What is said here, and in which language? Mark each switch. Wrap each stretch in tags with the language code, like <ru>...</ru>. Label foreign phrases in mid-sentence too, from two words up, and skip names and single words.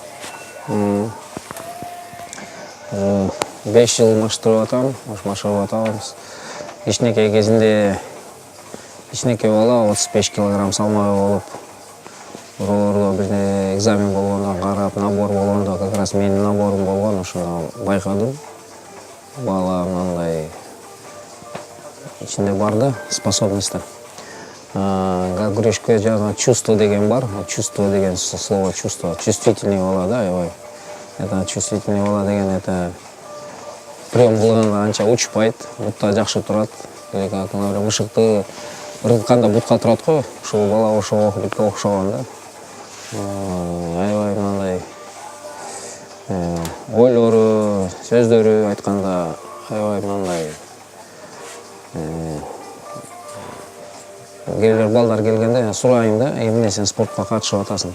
<ky>5 жыл машыктырып атам, машыгып атабыз. Кичинекей кезинде кичинекей бала 35 килограмм салмагы болуп, борбордо бир экзамен болгондо карап, набор болгондо</ky> <ru>как раз</ru> <ky>менин наборум болгон, ошону байкадым. Бала мындай ичинде бар да способностьтар. Күрөшкө жаңа чувство деген бар. Чувство деген</ky> <ru>слово чувство.</ru> <ky>Чувствительный бала, да, аябай.</ky> <ru>Это чувствительный</ru> <ky>бала деген это прием кылганда анча учпайт, бутта жакшы турат. Как мышыкты ыргытканда бутка турат го. Ушул бала ошого бутка окшогон да. Аябай мындай ойлору, сөздөрү айтканда аябай мындай балдар келгенде сурайын да, эмне сен спортко катышып атасың?</ky>